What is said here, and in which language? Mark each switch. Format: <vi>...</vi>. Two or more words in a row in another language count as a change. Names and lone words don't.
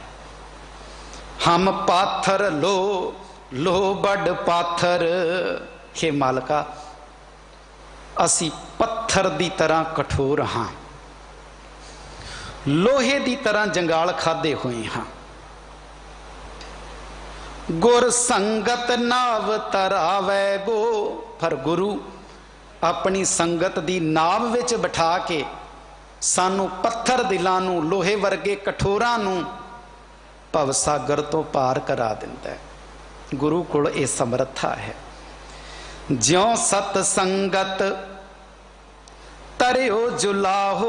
<pa>ਹਮ ਪਾਥਰ ਲੋ ਲੋ ਬੜ ਪਾਥਰ। ਹੇ ਮਾਲਕਾ, ਅਸੀ ਪੱਥਰ ਦੀ ਤਰ੍ਹਾਂ ਕਠੋਰ ਹਾਂ, ਲੋਹੇ ਦੀ ਤਰ੍ਹਾਂ ਜੰਗਾਲ ਖਾਦੇ ਹੋਏ ਹਾਂ। ਗੁਰ ਸੰਗਤ ਨਾਵ ਤਰਾਵੇ ਗੋ। ਪਰ ਗੁਰੂ ਅਪਨੀ ਸੰਗਤ ਦੀ ਨਾਵ ਵਿਚ ਬਿਠਾ ਕੇ ਸਾਨੂ ਪੱਥਰ ਦਿਲਾਂ ਨੂੰ, ਲੋਹੇ ਵਰਗੇ ਕਠੋਰਾਂ ਨੂੰ ਭਵਸਾਗਰ ਤੋ ਪਾਰ ਕਰਾ ਦਿੰਦਾ ਹੈ। ਗੁਰੂ ਕੋਲ ਇਹ ਸਮਰਥਾ ਹੈ। ਜਿਉਂ ਸਤ ਸੰਗਤ ਤਰਿਓ ਜੁਲਾਹੋ।</pa>